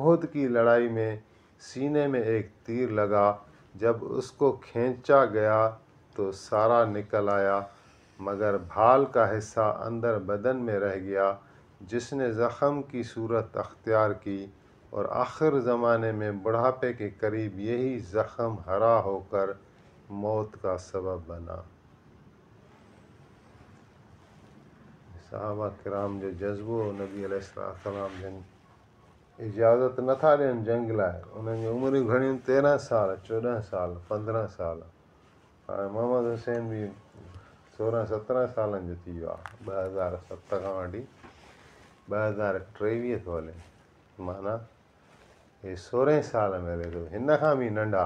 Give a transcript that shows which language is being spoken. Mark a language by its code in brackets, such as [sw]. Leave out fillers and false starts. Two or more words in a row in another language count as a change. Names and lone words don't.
[ur] احد کی لڑائی میں سینے میں ایک تیر لگا، جب اس کو کھینچا گیا تو سارا نکل آیا، مگر بھال کا حصہ اندر بدن میں رہ گیا، جس نے زخم کی صورت اختیار کی، اور آخر زمانے میں بڑھاپے کے قریب یہی زخم ہرا ہو کر موت کا سبب بنا۔ [sd] صحابہ کرام جو جذبو نبی [ar] علیہ السلام [sd] جن اجازت نٿا ॾियनि जंग लाइ, उन्हनि जूं उमिरियूं घणियूं 13 साल 14 साल 15 साल। हाणे मोहम्मद हुसैन बि 16-17 सालनि जो थी वियो आहे, 2007 खां वठी 2023 थो हले, माना हे 16 साल में हले थो, हिन खां बि नंढा।